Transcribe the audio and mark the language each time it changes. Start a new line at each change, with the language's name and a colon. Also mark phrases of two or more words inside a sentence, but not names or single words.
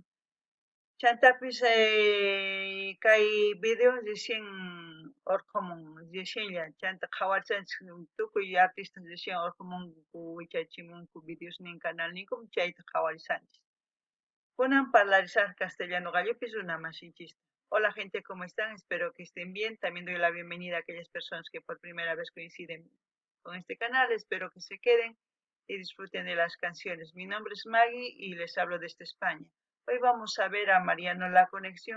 Quechua: Chantapis kay video recién urqumun recienlla chanta qhawarichanchik tukuy
Spanish: artistas recién
Quechua: urqumunku wichachimunku videos nin canal ninkum chayta qhawarishanchik. Kunan parlarizar castellano gallopis una masinchista.
Spanish: Hola gente, ¿cómo están? Espero que estén bien. También doy la bienvenida a aquellas personas que por primera vez coinciden con este canal. Espero que se queden y disfruten de las canciones. Mi nombre es Maggie y les hablo desde España. Hoy vamos a ver a Mariano La Conexión.